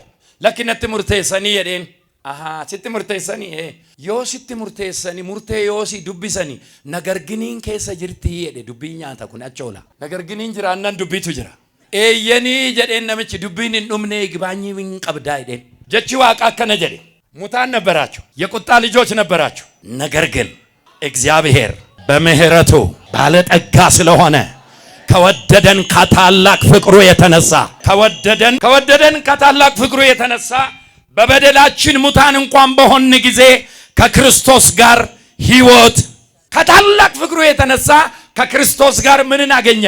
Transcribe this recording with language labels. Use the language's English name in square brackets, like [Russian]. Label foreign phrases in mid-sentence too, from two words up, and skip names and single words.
[Oromo] Lakkinatti murteessanii jedheen. Sitti murteessanii yoo sitti murteessanii murtee yoo si dubbisanii nagarginiin keessa jirtii jedhe. Dubbii nyaata kun achi oola. Nagarginiin jiraannan dubbiitu jira. Eeyyanii jedheen namichi dubbiin hin dhumne gibaanyii hin qabdaa jedheen. Jechi waaqa akkana jedhe. [Amharic] ሙታን ነበራችሁ፣ የቁጣ ልጆች ነበራችሁ። ነገር ግን እግዚአብሔር በምህረቱ ባለጠጋ ስለሆነ ከወደደን ከታላቅ ፍቅሩ የተነሳ በበደላችን ሙታን እንኳን በሆን ጊዜ ከክርስቶስ ጋር ሕይወት ከታላቅ ፍቅሩ የተነሳ ከክርስቶስ ጋር ምንን አገኘን?